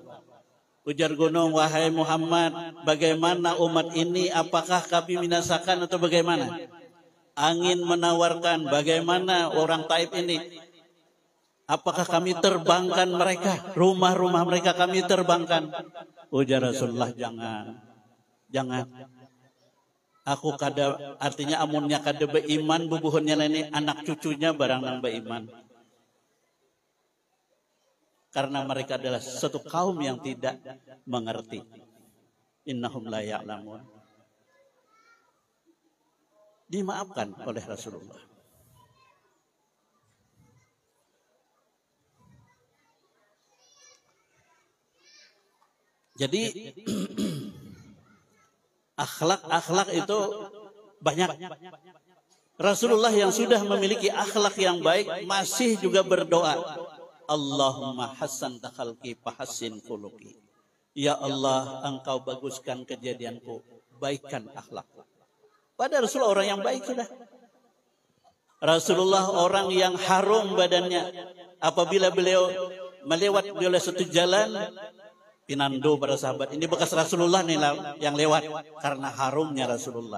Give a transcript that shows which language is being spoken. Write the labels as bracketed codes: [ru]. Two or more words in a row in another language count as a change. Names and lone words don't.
[id] Ujar gunung, wahai Muhammad, bagaimana umat ini? Apakah kami binasakan atau bagaimana? Angin menawarkan, bagaimana orang Taif ini? Apakah kami terbangkan mereka? Rumah-rumah mereka kami terbangkan. Ujar Rasulullah, jangan. [bjn] Aku kada, artinya amunnya kada beiman, bubuhunnya nenek, anak cucunya barang nang beiman. [id] Karena mereka adalah satu kaum yang tidak mengerti. [ar] إنهم لا يعلمون. [id] Dimaafkan oleh Rasulullah. Jadi akhlak itu banyak. Rasulullah yang sudah memiliki akhlak yang baik masih juga berdoa. [ar] اللهم حسنت خلقي فحسن خلقي. [id] Ya Allah, engkau baguskan kejadianku, baikkan akhlakku. Pada Rasulullah orang yang baik sudah. Rasulullah orang yang harum badannya. Apabila beliau melewat oleh satu jalan, pinando para sahabat. Ini bekas Rasulullah nih yang lewat karena harumnya Rasulullah.